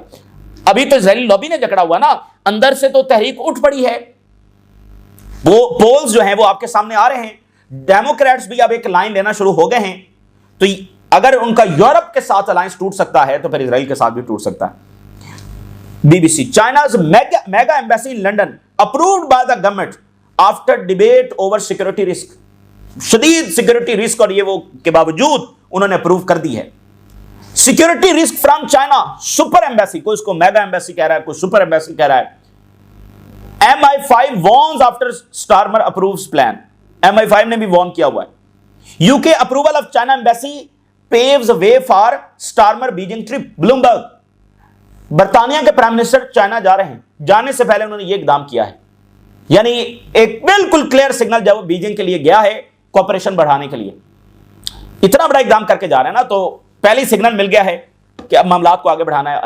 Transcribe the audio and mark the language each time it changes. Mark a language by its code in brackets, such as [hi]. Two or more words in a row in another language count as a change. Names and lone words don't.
[ur] ابھی تو اسرائیلی لابی نے جکڑا ہوا نا، اندر سے تو تحریک اٹھ پڑی ہے. وہ پولز جو ہیں وہ آپکے سامنے آ رہے ہیں، ڈیموکریٹس بھی اب ایک لائن لینا شروع ہو گئے ہیں. تو اگر انکا یورپ کے ساتھ الائنس ٹوٹ سکتا ہے تو پھر اسرائیل کے ساتھ بھی ٹوٹ سکتا ہے. BBC, [en] China's mega embassy in London approved by the government after debate over security risk। [ur] शदीद [en] security risk [ur] اور یہ وہ کے باوجود انہوں نے اپروو کر دی ہے. [en] security risk from China super embassy, [ur] کوئی اسکو [en] mega embassy [ur] کہہ رہا ہے، کوئی [en] super embassy [ur] کہہ رہا ہے. [en] MI5 warns after Starmer approves plan। [ur] MI5 نے بھی وارن کیا ہوا ہے. [en] UK approval of China embassy paves way for Starmer Beijing trip. [ur] بلومبرگ، برطانیہ کے [en] prime minister [ur] چائنا جا رہے ہیں، جانے سے پہلے انہوں نے یہ اقدام کیا ہے، یعنی ایک بالکل [en] clear signal [ur] جب وہ بیجنگ کے لیے گیا ہے کوآپریشن بڑھانے کے لیے، اتنا بڑا اقدام کرکے جا رہے ہیں نا، تو پہلے ہی سگنل مل گیا ہے کہ اب معاملات کو آگے بڑھانا ہے.